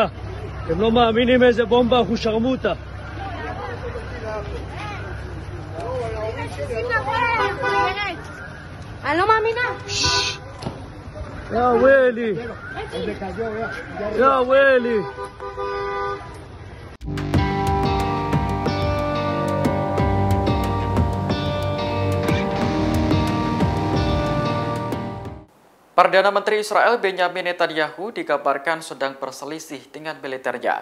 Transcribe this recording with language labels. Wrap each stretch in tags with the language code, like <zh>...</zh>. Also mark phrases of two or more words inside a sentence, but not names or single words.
<he>אתם לא מאמינים איזה בומבה אנחנו שרמוטה. אני לא מאמינה. יא ווילי. יא ווילי.</he> <id>Perdana Menteri Israel Benjamin Netanyahu dikabarkan sedang berselisih dengan militernya.</id>